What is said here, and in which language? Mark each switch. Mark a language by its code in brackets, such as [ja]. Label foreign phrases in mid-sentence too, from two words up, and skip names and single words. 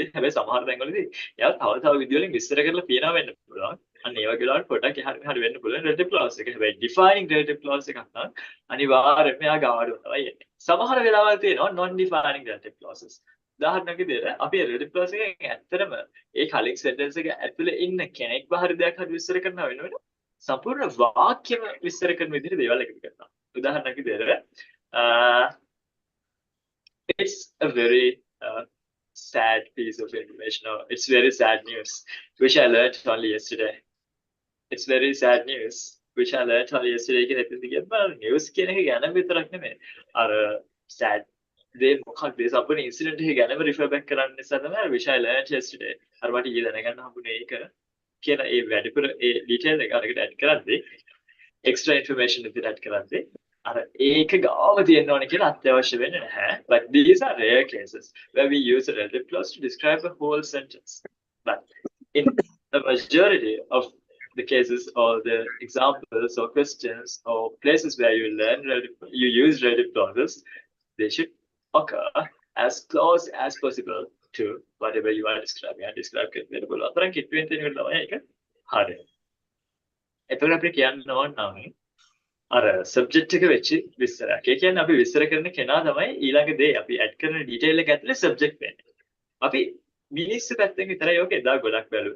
[si] හැබැයි සමහර තැන්වලදී එයා තව විදිහවලින් විස්තර කරලා කියනවා වෙන්න පුළුවන්. අන්න ඒ වගේ වෙලාවට පොඩක් හරි වෙන්න පුළුවන් [en] relative clause [si] එක. හැබැයි [en] defining relative clause [si] එකක් නම් අනිවාර්යයෙන්ම එයා ගාවට තමයි එන්නේ. සමහර වෙලාවල් තියෙනවා [en] non defining relative clauses. [si] උදාහරණයක් විදිහට අපි [en] relative clause [si] එකෙන් ඇත්තටම ඒ කලින් sentence එක ඇතුලේ ඉන්න කෙනෙක්ව හරි දෙයක් හරි විස්තර කරනවා වෙනවනේ. සම්පූර්ණ වාක්‍යම විස්තර කරන විදිහට දේවල් එකතු කරනවා. උදාහරණයක් විදිහට [en] it's a very sad piece of information, or it's very sad news which I learned only yesterday. It's very sad news which I learned only yesterday [si] කියන එකත් කියනවා news කියන එක ගැන විතරක් නෙමෙයි. අර sad දේ මොකක්ද ඒ සම්පූර්ණ incident එක ගැනම [en] refer back [si] කරන්න නිසා තමයි [en] which I learned yesterday. [si] අර මට ඊයේ දැනගන්න හම්බුනේ ඒක කියන ඒ වැඩිපුර ඒ detail එක අරකට add කරද්දී [en] extra information [si] විදිහට add කරද්දී අර ඒක ගාව තියෙන්න ඕනේ කියලා අත්‍යවශ්‍ය වෙන්නේ නැහැ. [en] But these are rare cases where we use a relative clause to describe a whole sentence. But in the majority of the cases or the examples or questions or places where you use relative clauses, they should occur as close as possible to whatever you are describing. And describe [si] කරන්න පුළුවන් තරම් කිට්ටුවෙන් තියෙන එක තමයි ඒක. හරි. එතකොට අපි කියන්න ඕන නම් අර සබ්ජෙක්ට් එක වෙච්ච විස්තරයක්. ඒ කියන්නේ අපි විස්තර කරන කෙනා තමයි ඊළඟ දේ අපි ඇඩ් කරන ඩීටේල් එක ඇතුලේ සබ්ජෙක්ට් වෙන්නේ. අපි මිනිස්සු පැත්තෙන් විතරයි ඔක එදා ගොඩක් බැලුවේ.